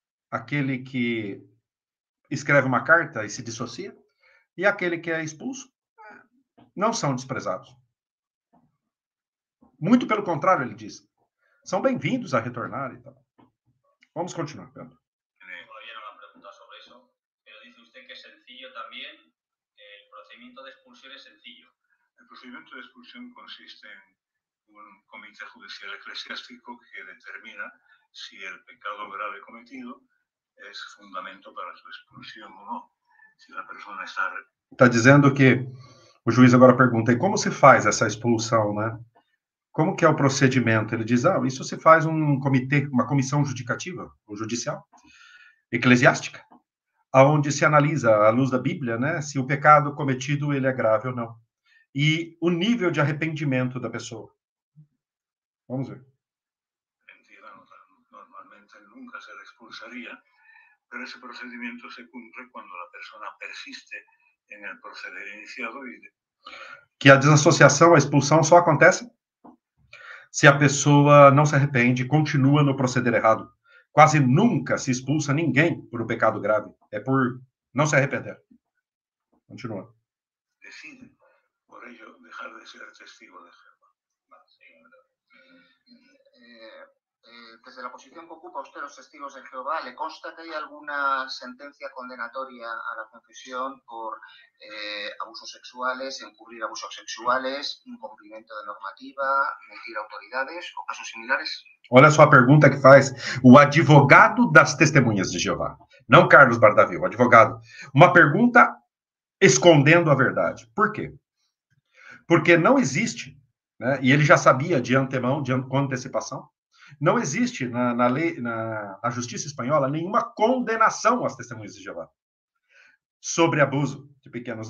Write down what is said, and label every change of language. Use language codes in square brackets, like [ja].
[pt] Aquele que escreve uma carta e se dissocia, e aquele que é expulso, não são desprezados. Muito pelo contrário, ele diz. São bem-vindos a retornar e tal. Vamos continuar, Pedro. [es] Todavía no me han preguntado sobre eso, pero dice usted que es sencillo también, el procedimiento de expulsión es sencillo. El procedimiento de expulsión consiste en un comité judicial eclesiástico que determina si el pecado grave cometido es fundamento para su expulsión o no. [pt] Se a pessoa está dizendo que o juiz agora pergunta, e como se faz essa expulsão, né? Como que é o procedimento? Ele diz, isso se faz um comitê, uma comissão judicativa, ou judicial, eclesiástica, onde se analisa, à luz da Bíblia, né, se o pecado cometido ele é grave ou não. E o nível de arrependimento da pessoa. Vamos ver. [es] Normalmente nunca se le expulsaría, pero ese procedimiento se cumple cuando la persona persiste en el proceder iniciado y... [pt] Que a desassociação, a expulsão só acontece se a pessoa não se arrepende e continua no proceder errado. Quase nunca se expulsa ninguém por um pecado grave. É por não se arrepender. Continua. [es] Decide, por ello, dejar de ser testigo de Jehová. Desde la posición que ocupa usted los testigos de Jehová, ¿le consta que hay alguna sentencia condenatoria a la confesión por abusos sexuales, encubrir abusos sexuales, incumplimiento de normativa, mentir a autoridades o casos similares? [pt] Olha só a pergunta que faz o advogado das testemunhas de Jeová. Não Carlos Bardavi, o advogado. Uma pergunta escondendo a verdade. Por quê? Porque não existe, né, e ele já sabia de antemão, com antecipação, não existe na lei, na justiça espanhola, nenhuma condenação às testemunhas de Jeová sobre abuso de pequenos.